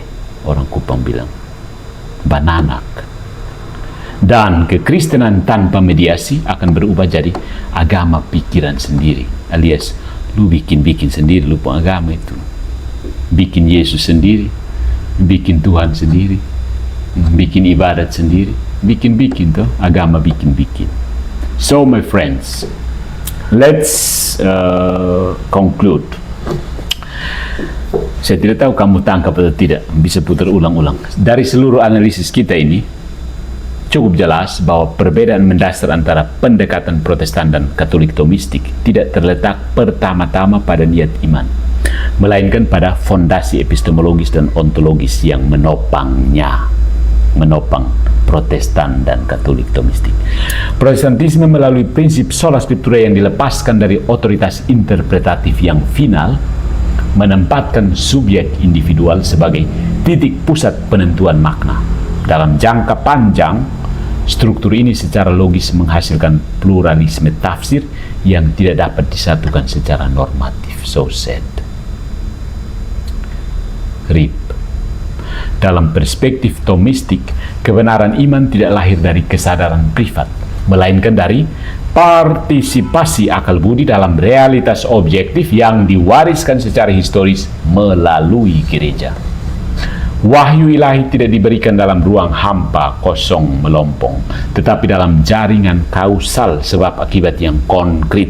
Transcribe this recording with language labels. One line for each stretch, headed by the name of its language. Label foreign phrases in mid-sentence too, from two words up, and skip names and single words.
Indonesian: Orang Kupang bilang, bananak. Dan kekristenan tanpa mediasi akan berubah jadi agama pikiran sendiri, alias lu bikin-bikin sendiri, lu pun agama itu. Bikin Yesus sendiri, bikin Tuhan sendiri, bikin ibadat sendiri, bikin-bikin tuh, agama bikin-bikin.
English: So my friends, let's conclude.
Indonesian: Saya tidak tahu kamu tangkap atau tidak, bisa putar ulang-ulang. Dari seluruh analisis kita ini, cukup jelas bahwa perbedaan mendasar antara pendekatan Protestan dan Katolik Thomistik tidak terletak pertama-tama pada niat iman, melainkan pada fondasi epistemologis dan ontologis yang menopang Protestan dan Katolik Thomistik. Protestantisme melalui prinsip
Latin: sola scriptura
Indonesian: yang dilepaskan dari otoritas interpretatif yang final, menempatkan subjek individual sebagai titik pusat penentuan makna. Dalam jangka panjang, struktur ini secara logis menghasilkan pluralisme tafsir yang tidak dapat disatukan secara normatif.
English: So sad. RIP.
Indonesian: Dalam perspektif Thomistik, kebenaran iman tidak lahir dari kesadaran privat, melainkan dari partisipasi akal budi dalam realitas objektif yang diwariskan secara historis melalui gereja. Wahyu ilahi tidak diberikan dalam ruang hampa, kosong, melompong, tetapi dalam jaringan kausal sebab akibat yang konkret.